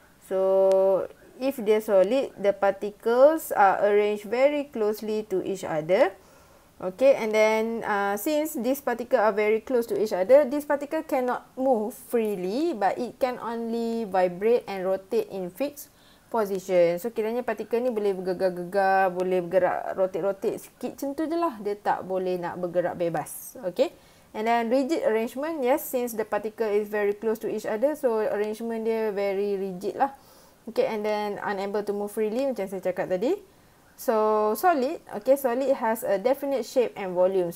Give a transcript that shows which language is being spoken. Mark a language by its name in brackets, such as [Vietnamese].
[English] So if they're solid, the particles are arranged very closely to each other. Okay, and then since these particles are very close to each other, this particle cannot move freely, but it can only vibrate and rotate in fixed position. [Malay] So kiranya partikel ni boleh bergegar-gegar, boleh bergerak rotate-rotate sikit macam tu je lah. Dia tak boleh nak bergerak bebas. [English] Okay, and then rigid arrangement, yes, since the particle is very close to each other, so arrangement dia very rigid lah. Okay, and then unable to move freely macam saya cakap tadi. So solid, okay, solid has a definite shape and volume.